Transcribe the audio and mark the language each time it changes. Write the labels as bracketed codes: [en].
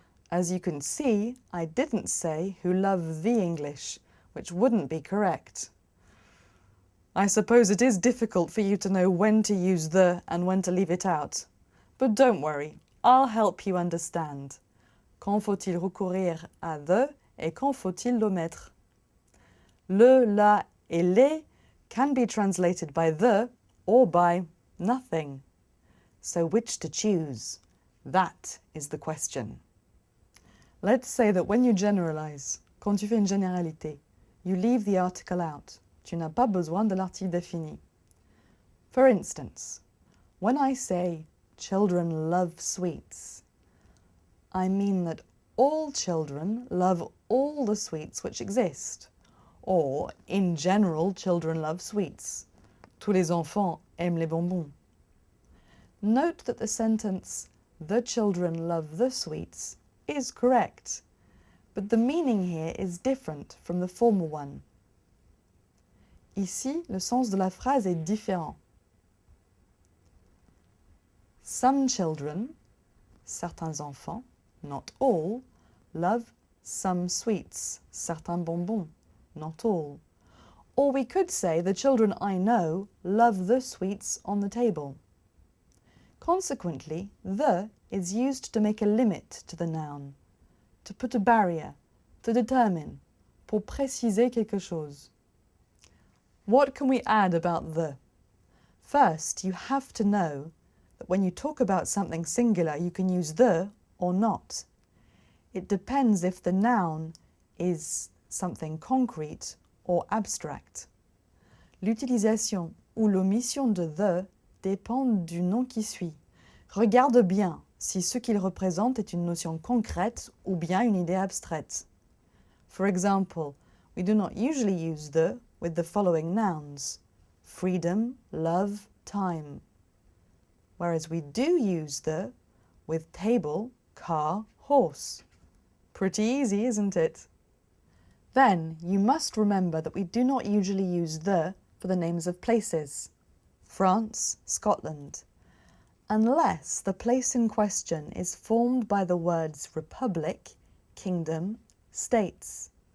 [en] As you can see, I didn't say who love the English, which wouldn't be correct. I suppose it is difficult for you to know when to use the and when to leave it out. But don't worry, I'll help you understand. [fr] Quand faut-il recourir à the et quand faut-il l'omettre? [en] Le, la et les can be translated by the or by nothing. So which to choose? That is the question. Let's say that when you generalize, [fr] quand tu fais une généralité, [en] you leave the article out. [fr] Tu n'as pas besoin de l'article défini. [en] For instance, when I say children love sweets, I mean that all children love all the sweets which exist. Or, in general, children love sweets. [fr] Tous les enfants aiment les bonbons. [en] Note that the sentence, the children love the sweets, is correct, but the meaning here is different from the former one. [fr] Ici, le sens de la phrase est différent. [en] Some children, [fr] certains enfants, [en] not all, love some sweets, [fr] certains bonbons, [en] not all. Or we could say the children I know love the sweets on the table. Consequently, the is used to make a limit to the noun, to put a barrier, to determine, [fr] pour préciser quelque chose. [en] What can we add about the? First, you have to know that when you talk about something singular, you can use the or not. It depends if the noun is something concrete or abstract. [fr] L'utilisation ou l'omission de the dépend du nom qui suit. Regarde bien si ce qu'il représente est une notion concrète ou bien une idée abstraite. [en] For example, we do not usually use the with the following nouns: freedom, love, time. Whereas we do use the with table, car, horse. Pretty easy, isn't it? Then, you must remember that we do not usually use the for the names of places, France, Scotland, unless the place in question is formed by the words republic, kingdom, states.